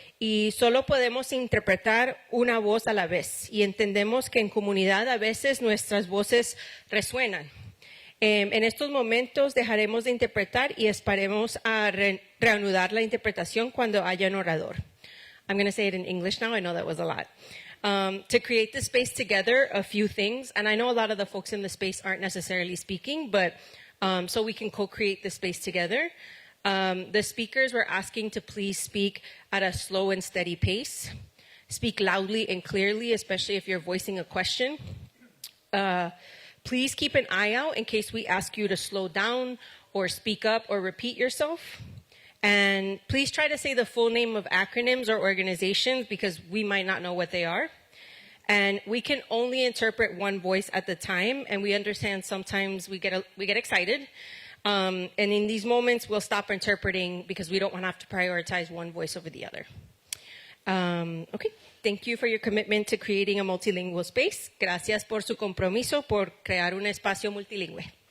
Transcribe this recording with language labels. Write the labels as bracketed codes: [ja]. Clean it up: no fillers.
[es] Y solo podemos interpretar una voz a la vez. Y entendemos que en comunidad a veces nuestras voces resuenan. En estos momentos dejaremos de interpretar y esperemos a reanudar la interpretación cuando haya un orador. [en] I'm going to say it in English now. I know that was a lot. To create the space together, a few things. And I know a lot of the folks in the space aren't necessarily speaking, but so we can co-create the space together. The speakers were asking to please speak at a slow and steady pace. Speak loudly and clearly, especially if you're voicing a question. Please keep an eye out in case we ask you to slow down or speak up or repeat yourself. And please try to say the full name of acronyms or organizations because we might not know what they are. And we can only interpret one voice at the time, and we understand sometimes we get excited. And in these moments, we'll stop interpreting because we don't want to have to prioritize one voice over the other. Okay. Thank you for your commitment to creating a multilingual space. [es] Gracias por su compromiso por crear un espacio multilingüe.